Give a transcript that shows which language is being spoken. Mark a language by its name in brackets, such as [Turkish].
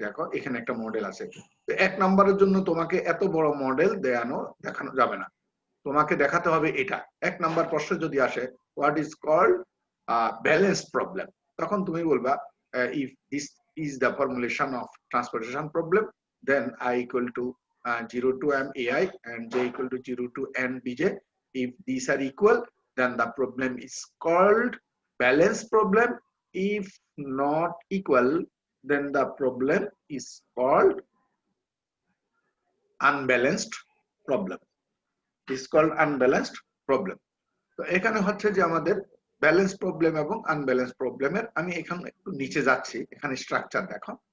[Bangla] দেখো এখানে একটা মডেল আছে, তো 1 নাম্বারের জন্য তোমাকে এত বড় মডেল দেখানো যাবে না, তোমাকে দেখাতে হবে এটা। 1 নাম্বার প্রশ্ন যদি আসে [English] what is called balance problem, [Bangla] তখন তুমি বলবা [English] If this is the formulation of transportation problem, then i equal to 0 to m ai and j equal to 0 to n bj. If these are equal, then the problem is called balance problem. If not equal, then the problem is called unbalanced problem. Is called unbalanced problem. [Bangla] তো এখানে হচ্ছে যে আমাদের balance problem এবং unbalance প্রবলেমের, আমি এখানে একটু নিচে যাচ্ছি, এখানে স্ট্রাকচার দেখো।